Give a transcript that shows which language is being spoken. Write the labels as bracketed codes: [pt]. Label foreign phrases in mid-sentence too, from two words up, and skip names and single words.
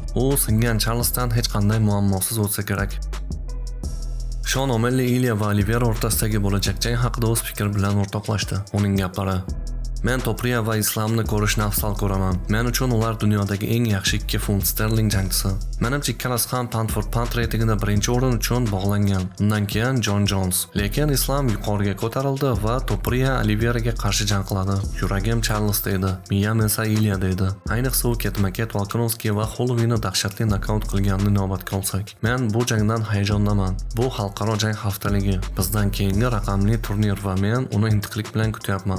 [uz] U singan Charlesdan hech qanday muammosiz o'tsa kerak. Sean O'Malley Ilya va Oliveira o'rtasidagi bo'lajak jang haqida o'z fikri bilan o'rtoqlashdi. Uning gaplari: Men Topuria va Islamni ko'rishni afzal ko'raman. Men uchun ular dunyodagi eng yaxshi 2 funt sterling jangchisi. Menimcha ikkalasi ham [en] pound for pound [uz] reytingida birinchi o'rin uchun bog'langan. Undan keyin John Jones. Lekin Islam yuqoriga ko'tarildi va Topuria Oliveiraga qarshi jang qiladi. Yuragim Charles deydi, miyam esa Ilya deydi. Ayniqsa u ketma-ket Volkanovski va Holloway'ni dahshatli nokaut qilganini inobatga olsak. Men bu jangdan hayajondaman. Bu xalqaro jang haftaligi, bizdan keyingi raqamli turnir va men uni intiqlik bilan kutyapman.